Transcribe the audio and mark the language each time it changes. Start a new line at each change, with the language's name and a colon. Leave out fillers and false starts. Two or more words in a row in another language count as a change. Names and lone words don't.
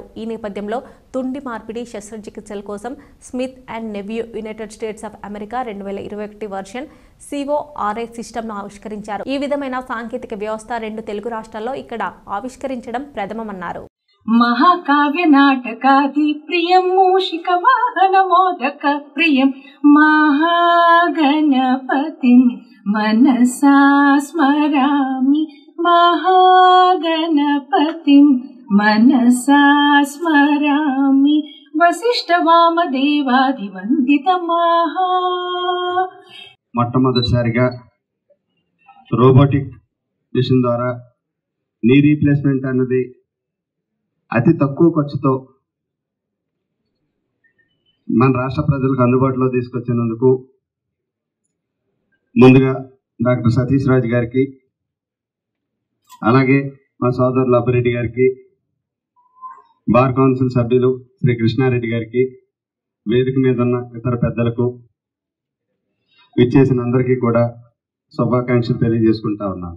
Telugu: ఈ నేపథ్యంలో తుండి మార్పిడి శస్త్రచికిత్సల కోసం స్మిత్ అండ్ నెవ్యూ యునైటెడ్ స్టేట్స్ ఆఫ్ అమెరికా 2021 వర్షన్ CORA సిస్టమ్ను ఆవిష్కరించారు. ఈ విధమైన సాంకేతిక వ్యవస్థ 2 తెలుగు రాష్ట్రాల్లో ఇక్కడ ఆవిష్కరించడం ప్రథమమన్నారు.
Sanskrit: महाकाव्य नाटकादि प्रियं मूषिक वाहन मोदक प्रियं महागणपतिं मनसा स्मरामि महागणपतिं मनसा स्मरामि वसिष्ठ वामदेवादि वंदित महा
Telugu: మొట్టమొదటిసారిగా
English: robotic machine
Telugu: ద్వారా
English: knee replacement
Telugu: అన్నది అతి తక్కువ ఖర్చుతో మన రాష్ట్ర ప్రజలకు అందుబాటులో తీసుకొచ్చినందుకు ముందుగా డాక్టర్ సతీష్ రాజ్ గారికి, అలాగే మా సోదరులు అప్పిరెడ్డి గారికి, బార్ కౌన్సిల్ సభ్యులు శ్రీ కృష్ణారెడ్డి గారికి, వేదిక మీద ఉన్న ఇతర పెద్దలకు, విచ్చేసిన అందరికీ కూడా శుభాకాంక్షలు తెలియజేసుకుంటా ఉన్నాను.